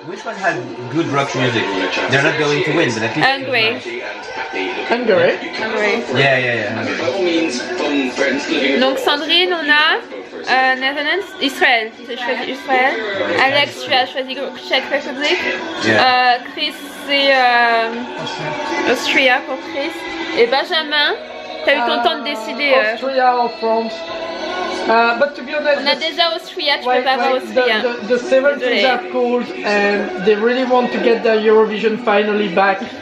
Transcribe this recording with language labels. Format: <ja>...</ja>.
<en>Which one had good rock music? They're not going to win, but at least. Hungary. Hungary. Yeah, Hungary.</en> <fr>Donc Sandrine, on a Netherlands, Israël. J'ai choisi Israël. Alex, tu as choisi Czech Republic.</fr> <en>Yeah.</en> <fr>Chris, c'est Austria pour Chris. Et Benjamin, t'as eu ton temps de décider.</fr> <en>Austria or France. But to be honest,</en> <fr>On a déjà Austria, tu peux pas avoir Austria.</fr> <en>the 70s are cool and they really want to get their Eurovision finally back.</en>